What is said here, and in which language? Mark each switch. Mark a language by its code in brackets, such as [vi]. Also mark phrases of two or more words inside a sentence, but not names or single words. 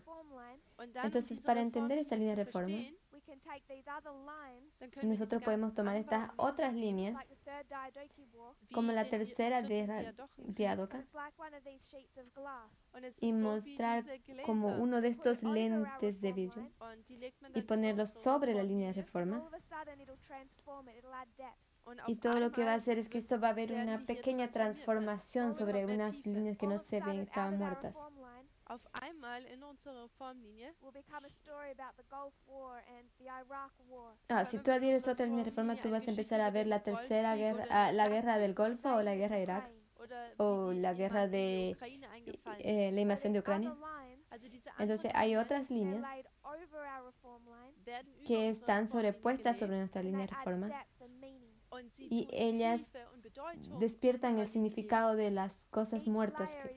[es] Entonces, para entender esa línea de reforma, nosotros podemos tomar estas otras líneas, como la tercera guerra diádoca, y mostrar como uno de estos lentes de vidrio y ponerlos sobre la línea de reforma. Y todo lo que va a hacer es que esto va a haber una pequeña transformación sobre unas líneas que no se ven, estaban muertas. [de] Auf einmal in unserer Reformlinie [es] si tú adhieres otra línea de reforma, tú vas a empezar a ver la tercera guerra, la guerra del Golfo o la guerra de Irak o la guerra de la invasión de Ucrania. Entonces hay otras líneas que están sobrepuestas sobre nuestra línea de reforma y ellas despiertan el significado de las cosas muertas.